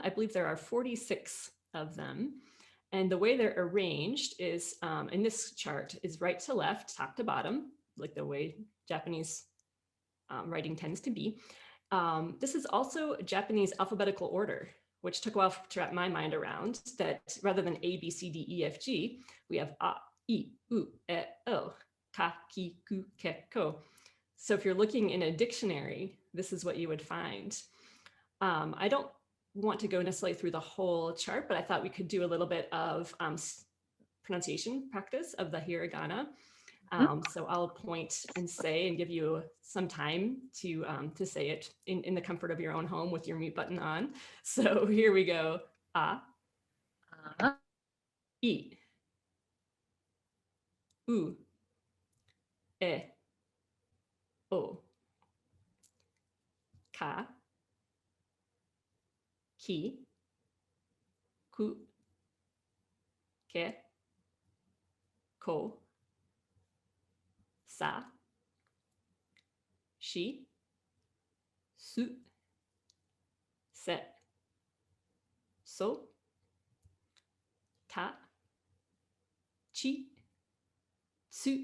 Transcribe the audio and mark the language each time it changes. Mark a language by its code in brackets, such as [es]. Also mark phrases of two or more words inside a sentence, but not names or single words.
[en] I believe there are 46 of them. And the way they're arranged is, in this chart, is right to left, top to bottom, like the way Japanese writing tends to be. This is also Japanese alphabetical order, which took a while to wrap my mind around, that rather than A, B, C, D, E, F, G, we have [ja] あ、い、う、え、お、か、き、く、け、こ. [en] So if you're looking in a dictionary, this is what you would find. I don't want to go necessarily through the whole chart, but I thought we could do a little bit of pronunciation practice of the hiragana. So I'll point and say and give you some time to say it in the comfort of your own home with your mute button on. So here we go. [ja] あ、い、う、え、お, か、き、く、け、こ, さ、し、す、せ、そ、た、ち、す.